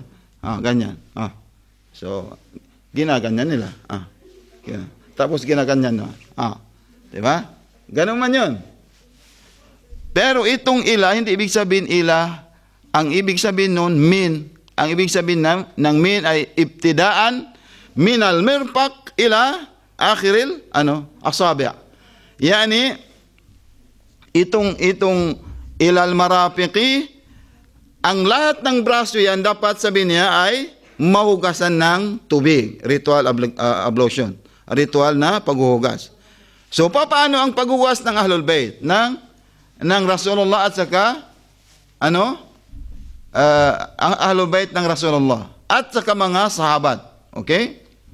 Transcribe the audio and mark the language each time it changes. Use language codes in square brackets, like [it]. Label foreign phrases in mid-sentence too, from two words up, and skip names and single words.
[tl] Ganyan. So, ginaganyan nila. Tapos ginaganyan na. Diba? Ganon man yun. Pero itong ila, hindi ibig sabihin ila, ang ibig sabihin nun, min. Ang ibig sabihin ng min ay ibtidaan, [ar] من المرفق إلى آخر الأصابع'. [tl] Yani itong [ar] إلى المرافق, [tl] ang lahat ng braso yan dapat sabihin niya ay mahugasan ng tubig, [en] ritual ablution, [tl] ritual na paghuhugas. So paano ang paghuhugas ng [ar] أهل البيت [tl] ng Rasulullah at saka [ar] أهل البيت [tl] ng Rasulullah at saka mga sahabat? Okay?